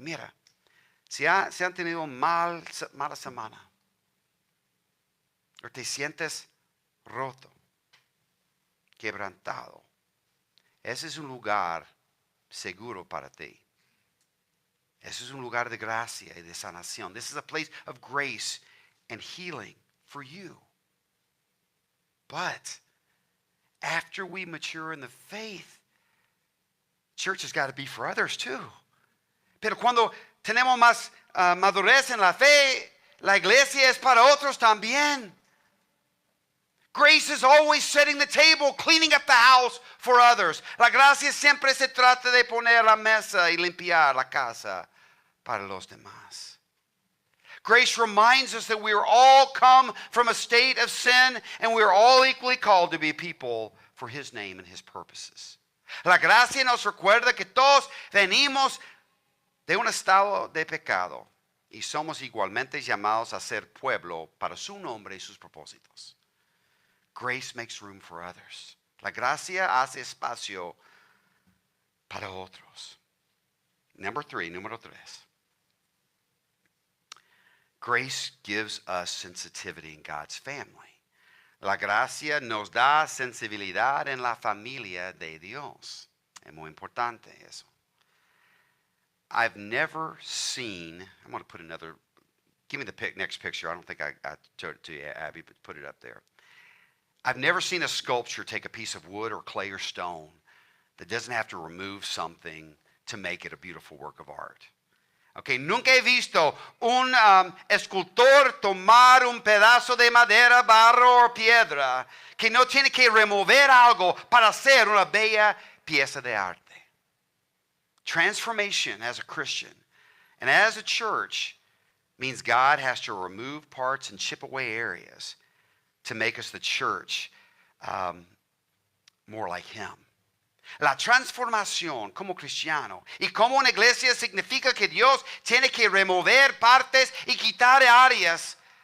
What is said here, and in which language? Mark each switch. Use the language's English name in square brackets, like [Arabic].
[Spanish] Mira, si han tenido mala semana, o te sientes roto, quebrantado, ese es un lugar seguro para ti. Ese es un lugar de gracia y de sanación. [English] This is a place of grace and healing for you. But after we mature in the faith, church has got to be for others too. [Spanish] Pero cuando tenemos más madurez en la fe, la iglesia es para otros también. [English] Grace is always setting the table, cleaning up the house for others. [Spanish] La gracia siempre se trata de poner la mesa y limpiar la casa para los demás. [English] Grace reminds us that we are all come from a state of sin and we are all equally called to be people for His name and His purposes. [Spanish] La gracia nos recuerda que todos venimos de un estado de pecado y somos igualmente llamados a ser pueblo para su nombre y sus propósitos. [English] Grace makes room for others. [Spanish] La gracia hace espacio para otros. Número 3. [English] Grace gives us sensitivity in God's family. [Spanish] La gracia nos da sensibilidad en la familia de Dios. Es muy importante eso. [English] I've never seen, I'm going to put another, give me the next picture. I don't think I showed it to you, Abby, but put it up there. I've never seen a sculpture take a piece of wood or clay or stone that doesn't have to remove something to make it a beautiful work of art. [Spanish] Okay, nunca he visto un escultor tomar un pedazo de madera, barro o piedra que no tiene que remover algo para hacer una bella pieza de arte. [English] Transformation as a Christian and as a church means God has to remove parts and chip away areas to make us the church more like Him. [Spanish] La transformación como cristiano y como una iglesia significa que Dios tiene que remover partes y quitar áreas